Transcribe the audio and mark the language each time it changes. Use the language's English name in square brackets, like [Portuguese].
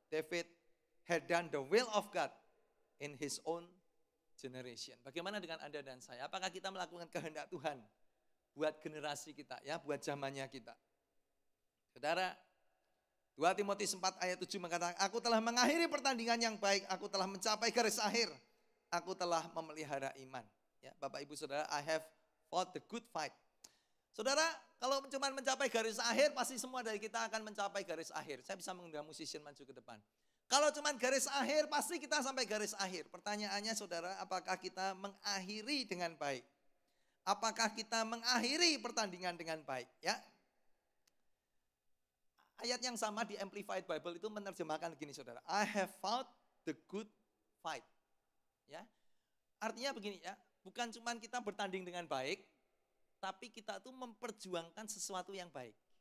[English] David had done the will of God in his own generation. [Indonesian] Bagaimana dengan Anda dan saya? Apakah kita melakukan kehendak Tuhan buat generasi kita, ya, buat zamannya kita? Saudara, 2 Timotius 4 ayat 7 mengatakan, aku telah mengakhiri pertandingan yang baik, aku telah mencapai garis akhir, aku telah memelihara iman. Ya, Bapak Ibu Saudara, [English] I have fought the good fight. [Indonesian] Saudara, kalau cuma mencapai garis akhir, pasti semua dari kita akan mencapai garis akhir. Saya bisa mengundang musician maju ke depan. Kalau cuma garis akhir, pasti kita sampai garis akhir. Pertanyaannya saudara, apakah kita mengakhiri dengan baik? Apakah kita mengakhiri pertandingan dengan baik? Ya. Ayat yang sama di Amplified Bible itu menerjemahkan begini saudara. [English] I have fought the good fight. [Indonesian] Ya. Artinya begini ya, bukan cuma kita bertanding dengan baik, tapi kita tuh memperjuangkan sesuatu yang baik.